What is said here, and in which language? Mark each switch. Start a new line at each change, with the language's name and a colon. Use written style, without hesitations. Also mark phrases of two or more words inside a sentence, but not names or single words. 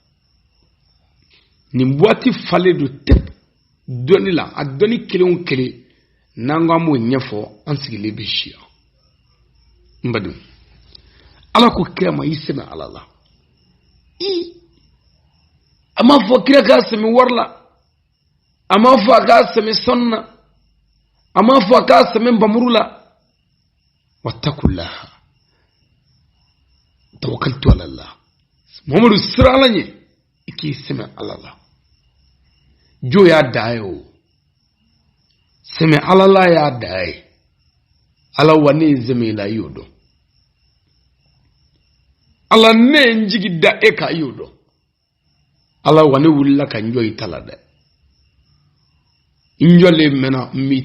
Bambara: nin waati falen don tep dɔnni la a dɔnni kelen o kelen n'an ko an b'o ɲɛfɔ an sigilen bɛ si yan n badenw ala ko kira ma i sɛmɛ ala la a m'a fɔ kira k'a sɛmɛ wari la a m'a fɔ a k'a sɛmɛ sanu na a m'a fɔ a k'a sɛmɛ nbamuru la
Arabic: واتقوا الله توكلت على الله
Bambara: mamadu sira ala ɲɛ i k'i sɛmɛ ala la jo y'a da ye o sɛmɛ ala la y'a da ye ala wa ne ye sɛmɛ i la i y'o dɔn ala ne ye n jigi da e kan i y'o dɔn ala wa ne wulila ka n jɔ i ta la dɛ n jɔlen mɛnna n b'i